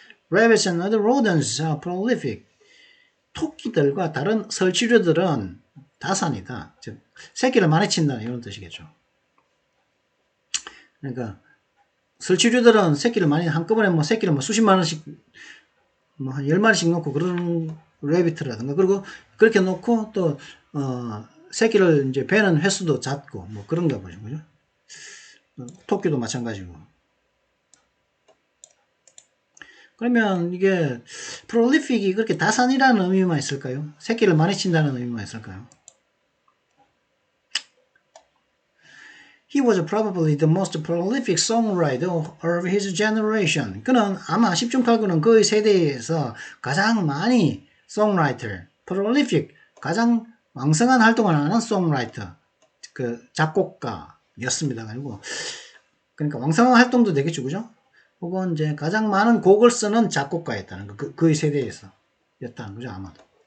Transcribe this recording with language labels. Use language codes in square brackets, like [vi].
[en] Rabbits and other rodents are prolific. [ko] 토끼들과 다른 설치류들은 다산이다. 즉, 새끼를 많이 친다는 이런 뜻이겠죠. 그러니까, 설치류들은 새끼를 많이 한꺼번에 새끼를 수십만 원씩, 한 10마리씩 놓고 그런 레비트라든가, 그리고 그렇게 놓고 또, 새끼를 이제 베는 횟수도 작고, 그런가 보죠. 그죠? 토끼도 마찬가지고. 그러면 이게 prolific이 그렇게 다산이라는 의미만 있을까요? 새끼를 많이 친다는 의미만 있을까요? [en] He was probably the most prolific songwriter of his generation. [ko] 그는 아마 10중 8구는 그의 세대에서 가장 많이 songwriter, prolific, 가장 왕성한 활동을 하는 songwriter, 작곡가였습니다. 그러니까 왕성한 활동도 되겠죠, 그죠? 혹은 이제 가장 많은 곡을 쓰는 작곡가였다는 거, 그의 세대에서 였다는 거죠, 아마도.